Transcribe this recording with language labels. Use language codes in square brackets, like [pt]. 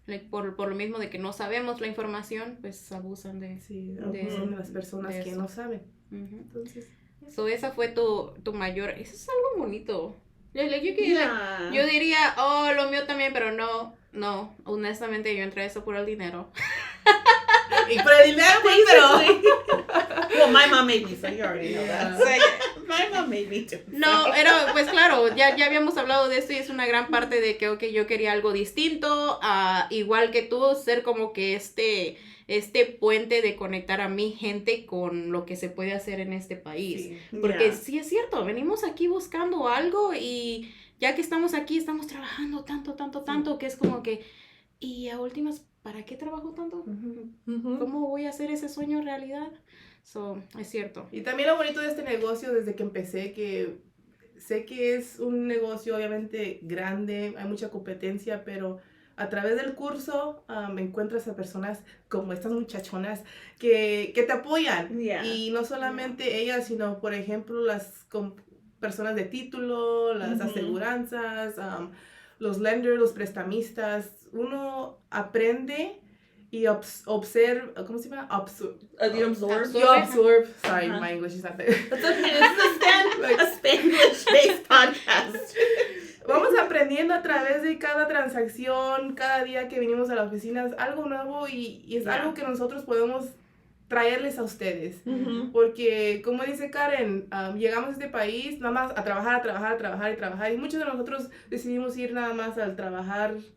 [es] Por lo mismo de que no sabemos la información, pues abusan de las personas que no saben. Entonces, esa fue tu mayor, eso es algo bonito. Yo diría, lo mío también, pero no, honestamente yo entré a eso por el dinero. Y por el dinero, pero... [en] Well, my mom made me, so you already know that. So, my mom made me too. [es] No, pero pues claro, ya habíamos hablado de esto y es una gran parte de que, yo quería algo distinto, igual que tú, ser como que este puente de conectar a mi gente con lo que se puede hacer en este país. Porque sí es cierto, venimos aquí buscando algo y ya que estamos aquí, estamos trabajando tanto, que es como que, y a últimas, ¿para qué trabajo tanto? ¿Cómo voy a hacer ese sueño realidad? Es cierto. Y también lo bonito de este negocio desde que empecé, que sé que es un negocio obviamente grande, hay mucha competencia, pero a través del curso encuentras a personas como estas muchachonas que te apoyan. Y no solamente ellas, sino por ejemplo las personas de título, las aseguranzas, los lenders, los prestamistas. Uno aprende y observa, ¿cómo se llama? [en] You absorb. You absorb. Sorry, my English is not there. That's okay. This is a Spanish-based podcast. [es] Vamos aprendiendo a través de cada transacción, cada día que venimos a la oficina, es algo nuevo y es algo que nosotros podemos traerles a ustedes. Porque, como dice Karen, llegamos a este país nada más a trabajar, y muchos de nosotros decidimos ir nada más al trabajar